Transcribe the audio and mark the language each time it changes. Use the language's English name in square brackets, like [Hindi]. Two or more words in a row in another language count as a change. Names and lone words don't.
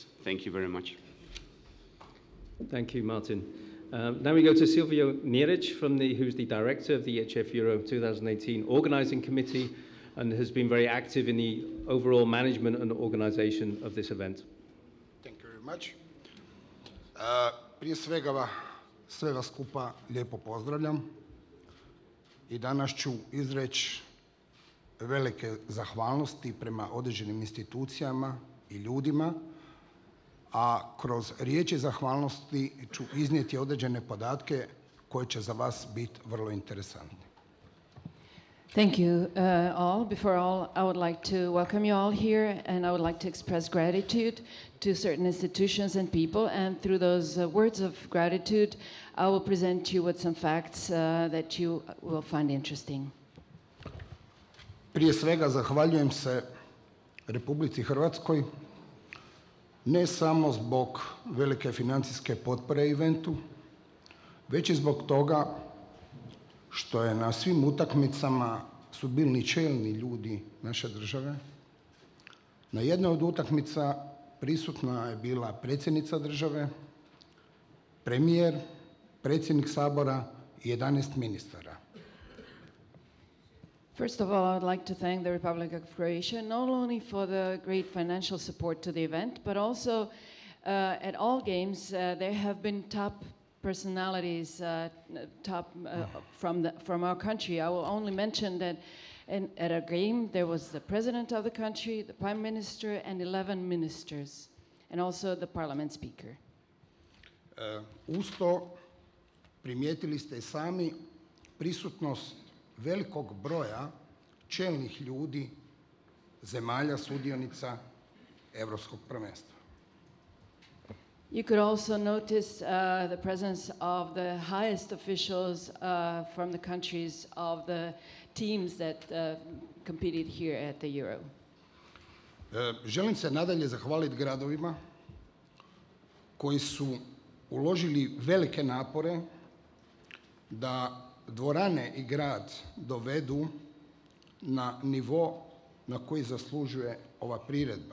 [English] Thank you very much. Thank you, Martin. Now we go to Silvio Neric, who's the director of the EHF Euro 2018 Organizing Committee, and has been very active in the overall management and organization of this event. Thank you very much. [Croatian] Prije svega sve vas skupa lijepo pozdravljam i danas ću izreći velike zahvalnosti prema određenim institucijama i ljudima, a kroz riječi zahvalnosti ću iznijeti određene podatke koji će za vas biti vrlo interesantni. [English] Thank you all. Before all, I would like to welcome you all here, and I would like to express gratitude to certain institutions and people, and through those words of gratitude, I will present you with some facts that you will find interesting. [Croatian] Prije svega zahvaljujem se Republici Hrvatskoj, ne samo zbog velike financijske potpore eventu, već i zbog toga što je na svim utakmicama su bili čelni ljudi naše države. Na jednoj od utakmica prisutna je bila predsjednica države, premijer, predsjednik Sabora i 11 ministara. [English] First of all, I would like to thank the Republic of Croatia not only for the great financial support to the event, but also at all games there have been top personalities from our country. I will only mention that at a game there was the president of the country, the prime minister, and 11 ministers, and also the parliament speaker. [Croatian] Uz to primijetili ste i sami prisutnost velikog broja čelnih ljudi zemalja sudionica Europskog prvenstva. [English] You could also notice the presence of the highest officials from the countries of the teams that competed here at the Euro. [Croatian] Želim se nadalje zahvaliti gradovima koji su uložili velike napore da dvorane i grad dovedu na nivo na koji zaslužuje ova priredba.